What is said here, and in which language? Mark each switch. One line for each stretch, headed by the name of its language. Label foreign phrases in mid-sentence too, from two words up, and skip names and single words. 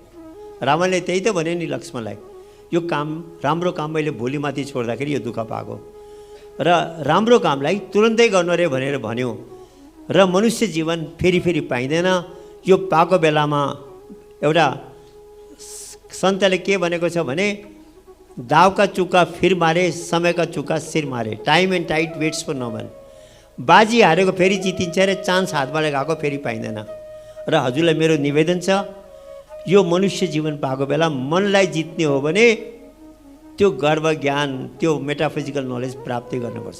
Nepali: रामले त्यही त भन्यो नि लक्ष्मणलाई, यो काम राम्रो काम मैले भोलिमाथि छोड्दाखेरि यो दुःख पाएको र राम्रो कामलाई तुरन्तै गर्नु रे भनेर भन्यो। र मनुष्य जीवन फेरि फेरि पाइँदैन। यो पाएको बेलामा एउटा सन्तले के भनेको छ भने
Hindi: दाव का चुका फिर मारे, समय का चुका सिर मारे,
English: time and tide waits for no one.
Nepali: बाजी हारेको फेरि जितिन्छ र चान्स हातबाट गएको फेरि पाइँदैन। र हजुरलाई मेरो निवेदन छ यो मनुष्य जीवन पाएको बेला मनलाई जित्ने हो भने त्यो गर्व ज्ञान, त्यो
English: metaphysical knowledge
Nepali: प्राप्त गर्नुपर्छ।